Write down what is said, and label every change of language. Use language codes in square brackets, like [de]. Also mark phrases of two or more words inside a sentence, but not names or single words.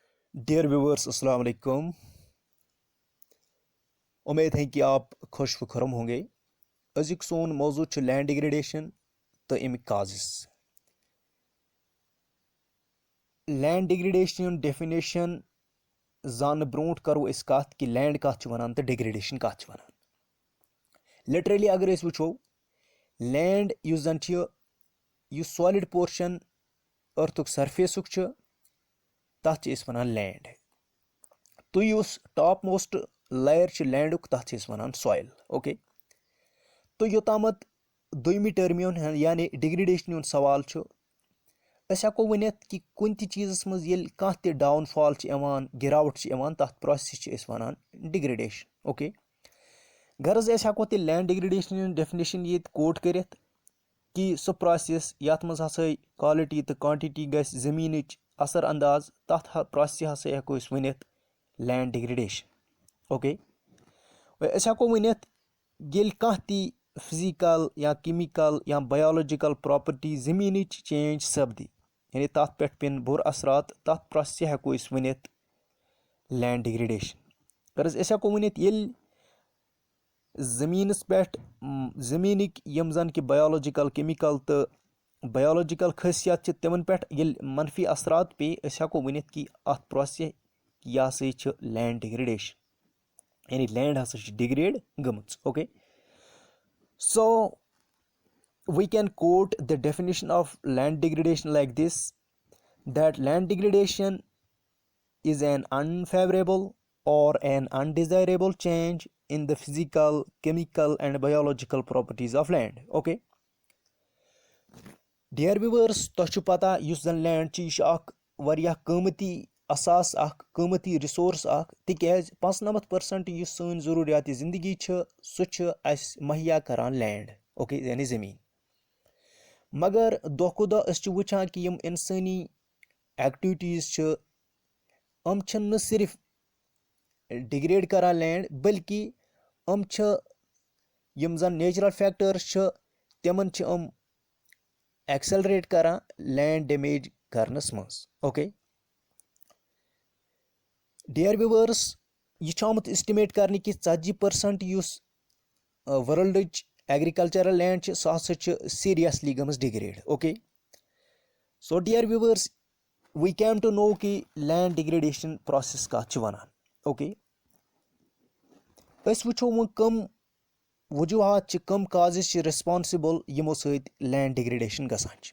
[en] Dear viewers [ar] السلام عليكم. [hi] उम्मीद है कि आप खुश व खुरम होंगे। [ks] अजुक सोन मौजू छ [en] land degradation [ks] तो अमिक काजेस। [en] land degradation definition [ks] जान ब्रोट करो इस कत कि लैंड कत वनान तो डिग्रेडेशन कत वनान। लिटरली अगर अस वुचो लैंड युस जन [en] solid portion [ks] अर्थुक सरफेसुक तथ वनान लैंड। तो युस [en] top most layer [ks] लैंडुक तथ वनान सॉइल। ओके, तो योतामत दोयमी टर्म यानी डिग्रेडेशन सवाल हको वनित कि कुन चीज़स मज कह डाउनफॉल गिरावट तथ प्रोसेस वनान डिग्रेडेशन। ओके, गर्ज हको तेल [en] land degradation definition [ks] ये कोट कर कि सह प्रोसेस यथ मज हसा क्वालिटी तो क्वांटिटी गस जमीन असर अंदाज तथ प्रोसेस हसा हको वनित [en] land degradation. [ks] ओके, हको वनित कह फिजिकल या केमिकल या [en] biological property [ks] जमीन चेंज सपदी यानी तथ पे पेन बुर असरात तथ प्रोसेस हको वनित [en] land degradation. [ks] गर्ज हको वनित जमीनस पे जमीनिक यम जन कि [en] biological chemical [ks] तो बायोलॉजिकल खसियत तिमन पे मनफी असरात पे हको वनित कि अत प्रोसेस यह हसा [en] land degradation [ks] यानी लैंड हसा डिग्रेड गमच। [en] ओके, so we can quote the definition of land degradation like this, that land degradation is an unfavorable or an undesirable change in the physical, chemical and biological properties of land. Okay, dear viewers, [ks] तोह पता युस जन लैंड यह वारिया कीमती असास कीमती रिसोर्स तिकाज 95% युस सन जरूरियात जिंदगी सह मुहैया करान लैंड। ओके, यानी जमीन। मगर दो खो दो वुचान कि यम इंसानी एक्टिविटीज न सिर्फ डिग्रेड करान लैंड बल्कि यम जन [en] natural factors [ks] तिमन एक्सेलरेट करान [en] land damage [ks] करनस मज। [en] Okay, dear viewers, [ks] यह आमुत एस्टिमेट करने कि 40% युस [en] world agricultural land [ks] सह हसा सीरियसली गमस डिग्रेड। [en] Okay, so dear viewers, we came to know कि land degradation process [ks] कत वनान। ओके, अस वुचो वो कम वजूहत कम काजेस रिस्पांसिबल यमो सत [en] land degradation [ks] गसान।